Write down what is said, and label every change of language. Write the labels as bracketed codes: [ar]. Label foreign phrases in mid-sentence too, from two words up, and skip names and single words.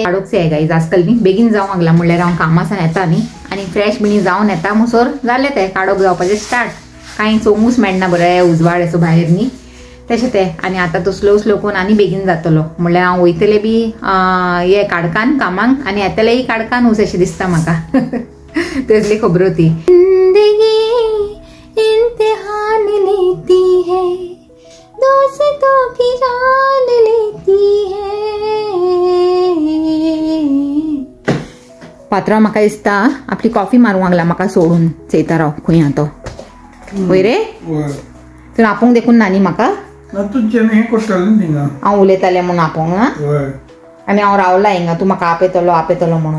[kok] काडोकचे आहे गाईज आजकाल न्ही बेगीन जावंक लागला म्हणल्यार हांव कामासान येता न्ही आनी फ्रेश बिणी जावन येता मुसोर जाले ते काडोक जावपाचे स्टार्ट. कांय चोवंकूच मेळना बरें उजवाड असो भायर न्ही तशें ते. आनी आतां तो [en] slow slow [kok] करून आनी बेगीन जातलो म्हणल्यार हांव वयतले बी हे काडकान कामांक आनी येतलेय काडकानूच अशें दिसता म्हाका. तसली खबरो ती. [hi] इम्तिहान लेती है दोस्तों की जान लेती है. [kok] पात्रांव म्हाका दिसता आपली कॉफी मारूंक लागला म्हाका सोडून चयता राव खंय हा तो. वय रे. तर आपूंक देखून ना न्ही म्हाका. हांव उलयतालें म्हणून आपूंक ना आनी हांव रावला हिंगा तूं म्हाका आपयतलो म्हणून.